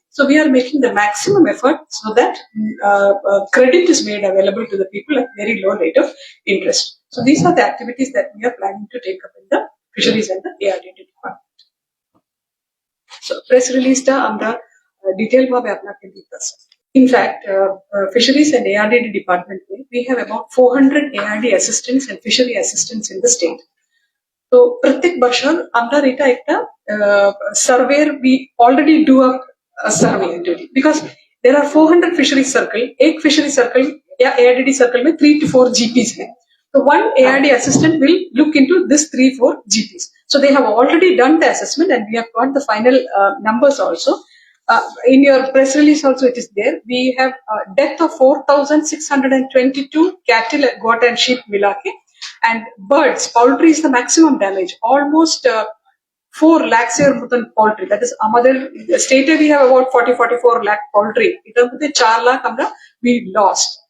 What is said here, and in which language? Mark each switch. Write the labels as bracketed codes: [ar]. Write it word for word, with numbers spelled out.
[en] So we are making the maximum effort so that credit is made available to the people at very low rate of interest. So this are the activities that we are planning to take up in the fisheries and the ARDT department. [bn] So press রিলিজটা আমরা detail ভাবে আপনাকে দিতেছি। [en] In fact, uh, uh, fisheries and A R D department, we have about four hundred A R D assistants and fishery assistants in the state. [bn] তো প্রত্যেক বছর আমরা এটা একটা [en] সার্ভের be already do up survey because there are four hundred fishery circle. एक fishery circle या ARDD circle में three two four GPs [hi] हैं, तो [en] One ARD assistant will look into this three four GPs. So they have already done the assessment and we have got the final numbers also. Uh, in your press release also it is there. We have uh, death of four thousand six hundred twenty-two cattle, goat and sheep milake, and birds, poultry is the maximum damage. Almost uh, four lakhs [bn] এর মতন [en] poultry, that is [bn] আমাদের স্টেটে [en] we have about forty forty four lakh poultry, [bn] এটার মধ্যে চার লাখ আমরা [en] We lost.